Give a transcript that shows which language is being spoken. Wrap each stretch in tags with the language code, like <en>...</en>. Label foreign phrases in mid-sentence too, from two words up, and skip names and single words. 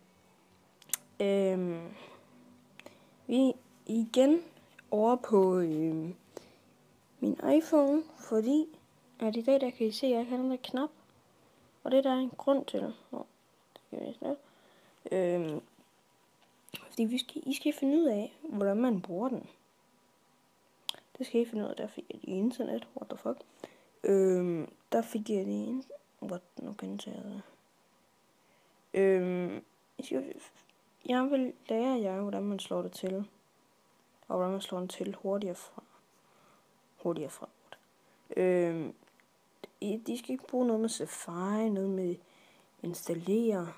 <da>Vi er igen over på min iPhone, fordi at i dag der kan I se, at jeg kan den der knap. Og det der er en grund til. Fordi I skal finde ud af, hvordan man bruger den. Det skal I finde ud af, der fik jeg det i internet.</da> <en>What the fuck?</en> <da>Der fik jeg det i what? Nu gentager jeg det. Jeg vil lære jer, hvordan man slår det til. Og hvordan man slår den til hurtigere fra. De skal ikke bruge noget med Safari, noget med installere.</da>